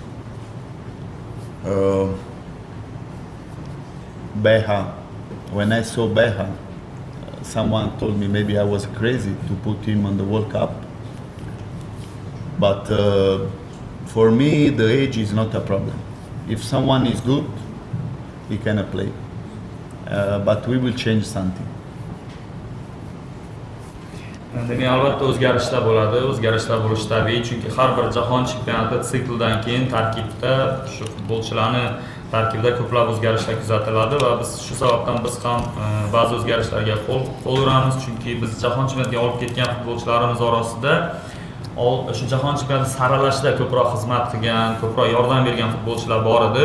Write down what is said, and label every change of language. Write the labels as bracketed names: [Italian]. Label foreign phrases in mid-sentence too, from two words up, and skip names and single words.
[English] Beha, when I saw Beha, someone told me maybe I was crazy to put him on the World Cup, but for me the age is not a problem. If someone is good, he can play, but we will change something. [Uzbek] Demak, albatta o'zgarishlar bo'ladi. O'zgarishlar bo'lishi tabiiy, chunki har bir jahon chempionati sikldan keyin tarkibda shu futbolchilarni tarkibida ko'plab o'zgarishlar kuzatiladi va biz shu sababdan biz ham ba'zi o'zgarishlarga qo'l uramiz, chunki biz jahon chempionatiga olib ketgan futbolchilarimiz orasida shu jahon chempionati saralashida ko'proq xizmat qilgan, ko'proq yordam bergan futbolchilar bor edi.